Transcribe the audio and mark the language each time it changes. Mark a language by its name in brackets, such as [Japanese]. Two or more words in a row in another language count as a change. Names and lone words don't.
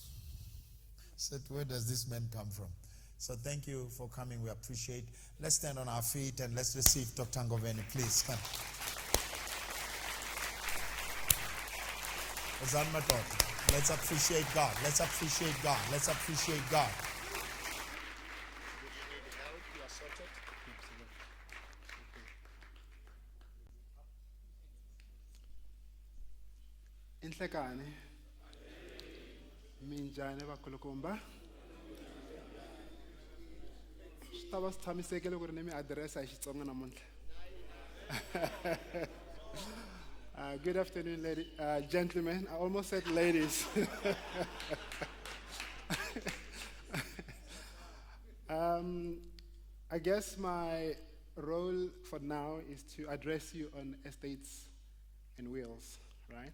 [English] I said, where does this man come from? So thank you for coming. We appreciate. Let's stand on our feet and let's receive Dr. Ngoveni. Please come. Let's appreciate God. Let's appreciate God. Let's appreciate God. [Tsonga] Inhlekani minjani bakulukumba Staba sithamisekele ku ri ni mi address hi Xitsonga namuntlha. [English] Good afternoon, gentlemen. I almost said ladies. I guess my role for now is to address you on estates and wills, right?